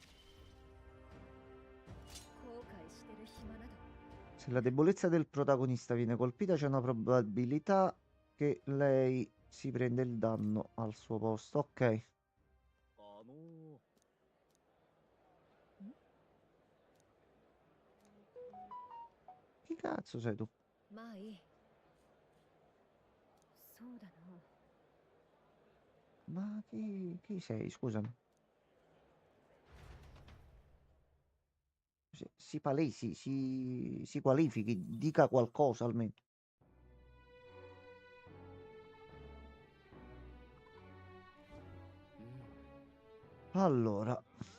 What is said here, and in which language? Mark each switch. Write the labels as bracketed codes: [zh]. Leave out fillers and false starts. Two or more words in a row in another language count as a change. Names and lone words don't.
[it] Se la debolezza del protagonista viene colpita, c'è una probabilità che lei si prende il danno al suo posto. Ok. Chi cazzo sei tu? [ja] まあいい。そうだな。 [it] Ma chi sei? Scusami. Si palesi, si qualifichi, dica qualcosa almeno. Allora.